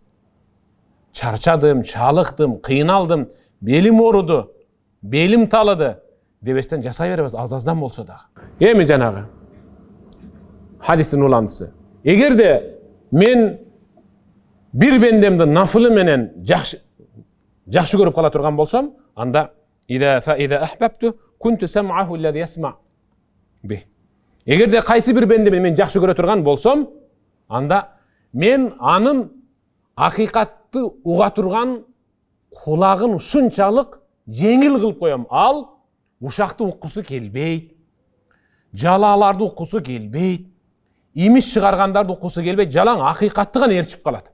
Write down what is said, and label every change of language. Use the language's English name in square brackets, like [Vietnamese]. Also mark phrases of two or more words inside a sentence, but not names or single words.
[Kyrgyz] Чарчадым, чалыктым, кыйналдым, белим ооруду, белим талыды дебестен жасай беребиз, аз-аздан болсо дагы. Эми жанагы хадистин уландысы. Эгерде мен бир бендемди нафылы менен жакшы көрүп кала турган болсом, анда [Arabic] إذا أحببته كنت سمعه الذي يسمع به. [Kyrgyz] Эгерде кайсы бир бендемди мен жакшы көрө турган болсом, анда мен анын акыйкатты уга турган кулагын ушунчалык жеңил кылып коем. Ал ушакты уккусу келбейт, жалааларды уккусу келбейт, имиш чыгаргандарды уккусу келбейт, жалаң акыйкатты гана ээрчип калат.